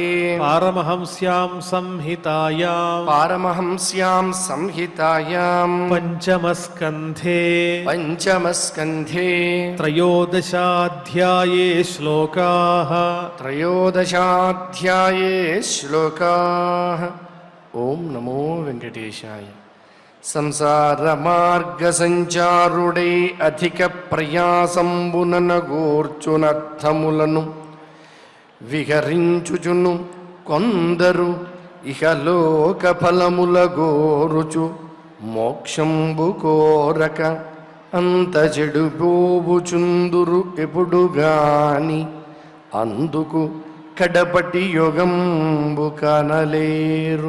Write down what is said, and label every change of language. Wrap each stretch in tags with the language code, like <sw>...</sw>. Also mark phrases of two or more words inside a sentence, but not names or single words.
<sa>पारमहंस्यां संहितायां पञ्चमस्कन्धे त्रयोदशाध्याये त्रयोदशाध्याये श्लोकाः। ओम नमो वेंकटेशाय।</sa> <te>సంసారమార్గసంచారుడై అధిక ప్రయాసంబుననగూర్చునర్థములను విహరించుచును కొందరు ఇహలోక ఫలముల గోరుచు మోక్షంబు కోరక అంత చెడుపోవుచుందురు ఎప్పుడుగాని అందుకు కడపటి యోగంబు కనలేరు.</te>